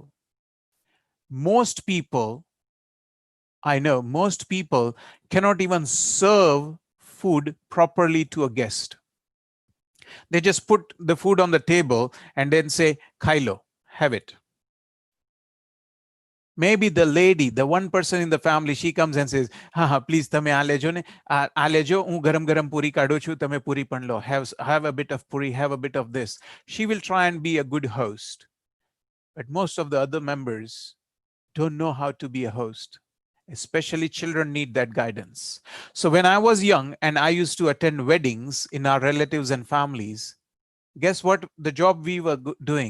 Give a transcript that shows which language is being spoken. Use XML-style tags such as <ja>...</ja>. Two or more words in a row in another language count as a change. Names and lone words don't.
<en>Most people, I know, most people cannot even serve food properly to a guest. They just put the food on the table and then say, Kylo, have it. Maybe the lady, the one person in the family, she comes and says, ha, please,</en> <gu>તમે આ લેજો ને, આ લેજો, હું ગરમ ગરમ પૂરી કાઢું છું, તમે પૂરી પણ લો.</gu> <en>Have a bit of puri, have a bit of this. She will try and be a good host. But most of the other members don't know how to be a host. Especially children need that guidance. So when I was young and I used to attend weddings in our relatives and families, guess what the job we were doing?</en>